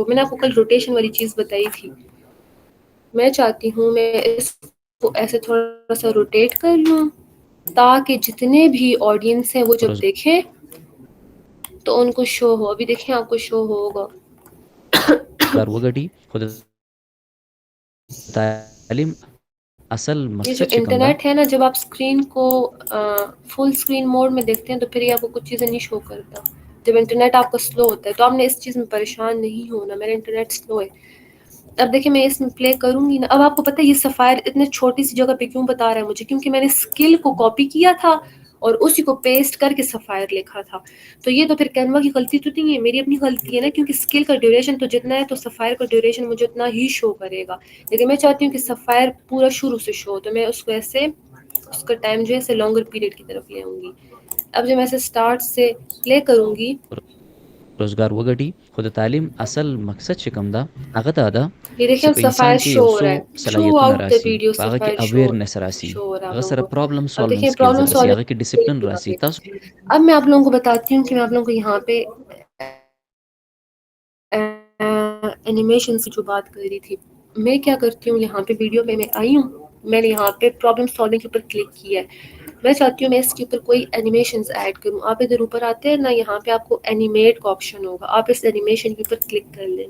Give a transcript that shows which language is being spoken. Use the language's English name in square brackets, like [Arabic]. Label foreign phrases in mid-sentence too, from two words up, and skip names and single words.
[Urdu] میں نے آپ کو کل روٹیشن والی چیز بتائی تھی, میں چاہتی ہوں میں اس کو ایسے تھوڑا سا روٹیٹ کر لوں تاکہ جتنے بھی آڈینس ہیں وہ جب دیکھیں تو ان کو شو ہو. ابھی دیکھیں آپ کو شو ہوگا. [Pashto] روزگار وګټي خو د تعلیم اصل [Urdu] یہ جو [Pashto] مقصد چې کوم ده [Urdu] انٹرنیٹ ہے نا, جب آپ اسکرین کو [English] full screen mode [Urdu] میں دیکھتے ہیں تو پھر یہ آپ کو کچھ چیزیں نہیں شو کرتا. جب انٹرنیٹ آپ کا سلو ہوتا ہے تو آپ نے اس چیز میں پریشان نہیں ہونا, میرا انٹرنیٹ سلو ہے. اب دیکھیں میں اس میں پلے کروں گی نا. اب آپ کو پتہ ہے یہ سفائر اتنے چھوٹی سی جگہ پہ کیوں بتا رہا ہے مجھے, کیونکہ میں نے اسکل کو کاپی کیا تھا اور اسی کو پیسٹ کر کے سفائر لکھا تھا. تو یہ تو پھر کینوا کی غلطی تو نہیں ہے, میری اپنی غلطی ہے نا, کیونکہ اسکل کا ڈیوریشن تو جتنا ہے تو سفائر کا ڈیوریشن مجھے اتنا ہی شو کرے گا. لیکن میں چاہتی ہوں کہ سفائر پورا شروع سے شو, تو میں اس کو ایسے اس کا ٹائم جو ہے اسے [English] longer period [Urdu] کی طرف لے آؤں گی. اب جب میں ایسے اسٹارٹ سے پلے کروں گی, [Pashto] روزګار وګټي خو د تعلیم اصل مقصد چې کوم ده هغه دا ده [Urdu] یہ دیکھیں [Pashto] چې [Urdu] اب [Pashto] په انسان [Urdu] سفائر [Pashto] کې [Urdu] شو [Pashto] یو [Urdu] ہو [Pashto] څو [Urdu] رہا ہے, تھرو [Pashto] صلاحیتونه [Urdu] آؤٹ دا [Pashto] راسي, [Urdu] ویڈیو [Pashto] په هغه کې [Urdu] سفائر [Pashto] اویرنس راسي, [Urdu] شو ہو رہا ہے آپ [Pashto] هغه [Urdu] لوگوں [Pashto] سره [Urdu] کو. [Pashto] پرابلم [Urdu] اب [Pashto] سالوینګ [Urdu] دیکھیں [Pashto] سکلز [Urdu] پرابلم [Pashto] راسي, هغه کې ډیسپلن راسي. [Urdu] سالونگ. [Pashto] تاسو [Urdu] اب میں آپ لوگوں کو بتاتی ہوں کہ میں آپ لوگوں کو یہاں پہ اینیمیشن سے جو بات کر رہی تھی, میں کیا کرتی ہوں یہاں پہ ویڈیو پہ میں آئی ہوں, میں نے یہاں پہ [English] problem solving [Urdu] کے اوپر کلک کیا ہے. میں چاہتی ہوں میں اس کے اوپر کوئی اینیمیشنز ایڈ کروں. آپ ادھر اوپر آتے ہیں نا, یہاں پہ آپ کو اینیمیٹ کا آپشن ہوگا, آپ اس اینیمیشن کے اوپر کلک کر لیں.